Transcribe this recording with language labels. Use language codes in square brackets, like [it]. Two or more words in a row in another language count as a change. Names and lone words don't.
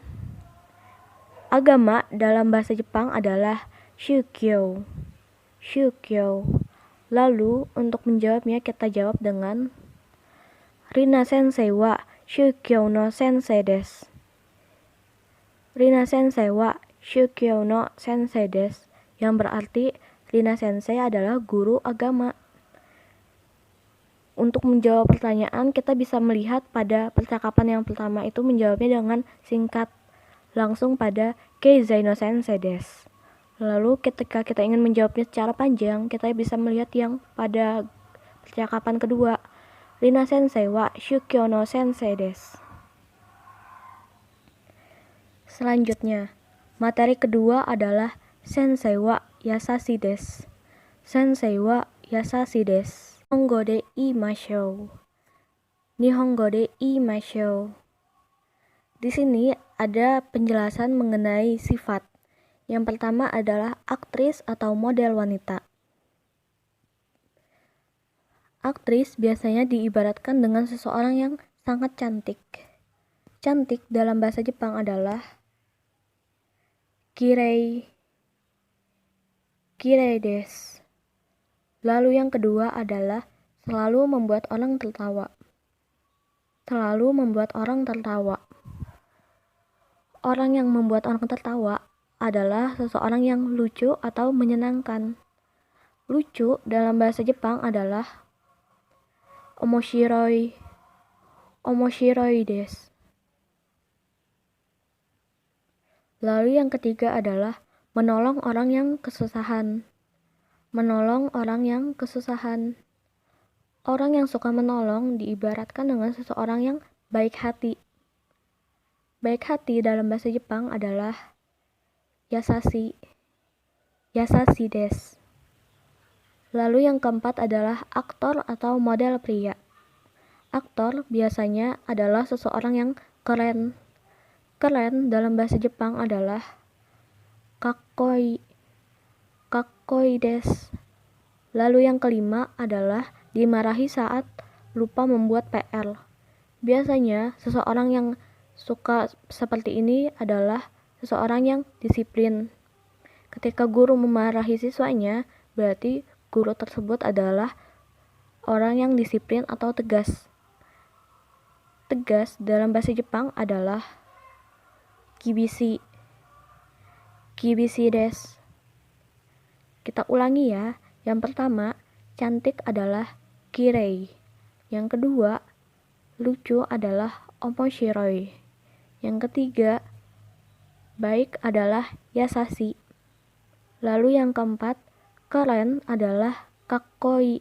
[id] Agama dalam bahasa Jepang adalah shukyo. Shukyo. Lalu untuk menjawabnya kita jawab dengan [ja] Rina先生は宗教の先生です. Rina先生は宗教の先生です, [id] yang berarti Rina Sensei adalah guru agama. Untuk menjawab pertanyaan, kita bisa melihat pada percakapan yang pertama itu menjawabnya dengan singkat, langsung pada [ja] 経済の先生です. [id] Lalu ketika kita ingin menjawabnya secara panjang, kita bisa melihat yang pada percakapan kedua, [ja] Rina先生は宗教の先生です. [id] Selanjutnya, materi kedua adalah [ja] 先生は優しいです. 先生は優しいです。日本語で言いましょう. 日本語で言いましょう. [id] Di sini ada penjelasan mengenai sifat. Yang pertama adalah aktris atau model wanita. Aktris biasanya diibaratkan dengan seseorang yang sangat cantik. Cantik dalam bahasa Jepang adalah kirei. [ja] きれいです. [id] Lalu yang kedua adalah selalu membuat orang tertawa. Selalu membuat orang tertawa. Orang yang membuat orang tertawa adalah seseorang yang lucu atau menyenangkan. Lucu dalam bahasa Jepang adalah omoshiroi. [ja] 面白いです. [id] Lalu yang ketiga adalah menolong orang yang kesusahan. Menolong orang yang kesusahan. Orang yang suka menolong diibaratkan dengan seseorang yang baik hati. Baik hati dalam bahasa Jepang adalah yasashi. [ja] 優しいです. [id] Lalu yang keempat adalah aktor atau model pria. Aktor biasanya adalah seseorang yang keren. Keren dalam bahasa Jepang adalah kakkoi. [ja] かっこいいです. [id] Lalu yang kelima adalah dimarahi saat lupa membuat PR. Biasanya seseorang yang suka seperti ini adalah seseorang yang disiplin. Ketika guru memarahi siswanya, berarti guru tersebut adalah orang yang disiplin atau tegas. Tegas dalam bahasa Jepang adalah kibishi. [ja] 厳しいです. [id] Kita ulangi ya. Yang pertama, cantik adalah kirei. Yang kedua, lucu adalah omoshiroi. Yang ketiga, baik adalah yasashi. Lalu yang keempat, keren adalah kakkoi.